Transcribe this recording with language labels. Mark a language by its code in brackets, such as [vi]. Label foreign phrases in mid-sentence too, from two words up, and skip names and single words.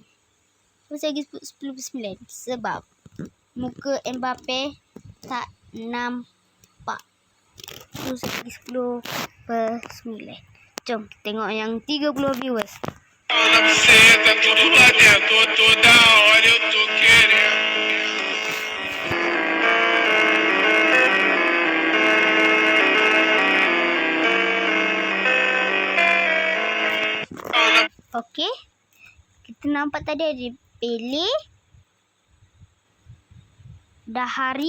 [ms] Saya bagi 10/9 sebab muka Mbappe tak nampak. So saya bagi 10/9. Jom kita tengok yang 30 viewers. [pt] Senta tudo lá dentro, toda hora eu tô querendo. [ms] Okey. Kita nampak tadi ada Pele, Dahari.